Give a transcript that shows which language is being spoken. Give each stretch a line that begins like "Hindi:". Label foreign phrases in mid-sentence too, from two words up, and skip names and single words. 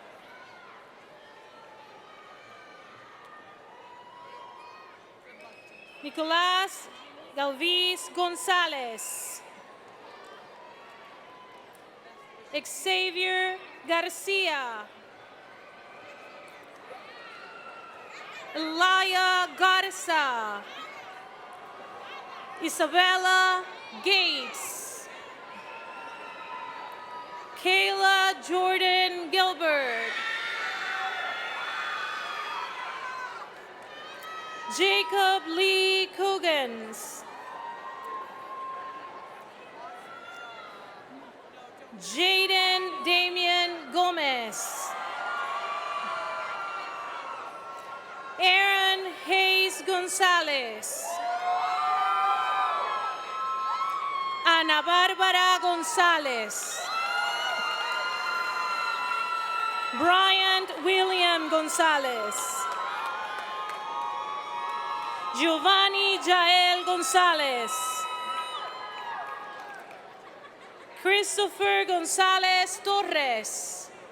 English: Nicolás Galvis González. Xavier Garcia. Elia Garza. Isabella Gates. Kayla Jordan Gilbert. Jacob Lee Cogans. Jaden Damian Gomez. Aaron Hayes Gonzalez. Ana Bárbara Gonzalez. Bryant William Gonzalez. Giovanni Jael Gonzalez. Christopher Gonzalez Torres.